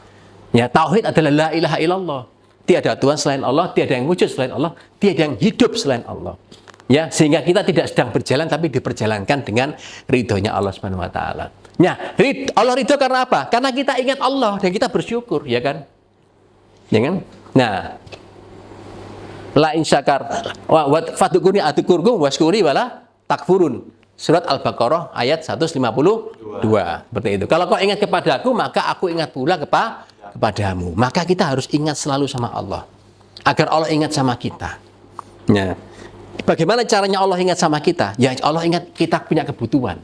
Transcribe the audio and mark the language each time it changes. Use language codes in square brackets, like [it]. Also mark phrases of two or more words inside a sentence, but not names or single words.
[id] Ya, tauhid adalah [ar] لا إله إلا الله. [id] Tiada Tuhan selain Allah, tiada yang wujud selain Allah, tiada yang hidup selain Allah. Ya, sehingga kita tidak sedang berjalan tapi diperjalankan dengan ridhonya Allah [ar] سبحانه وتعالى. [id] Nah, Allah ridho karena apa? Karena kita ingat Allah dan kita bersyukur, ya kan? Ya kan? Nah, [ar] لئن شكر وفاذكروني أذكركم واشكروا ولا تكفرون. [id] Surat Al-Baqarah ayat 152. Seperti itu. Kalau kau ingat kepadaku, maka aku ingat pula kepadamu. Maka kita harus ingat selalu sama Allah, agar Allah ingat sama kita. Ya. Bagaimana caranya Allah ingat sama kita? Ya Allah ingat kita punya kebutuhan.